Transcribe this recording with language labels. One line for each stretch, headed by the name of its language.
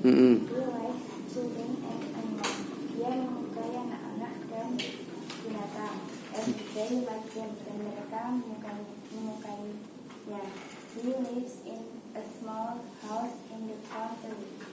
English: He likes children and animals.
Indonesian: Dia menyukai anak-anak dan binatang.
English: And they like them.
Indonesian: Dan mereka menyukainya.
English: He lives in a small house in the country.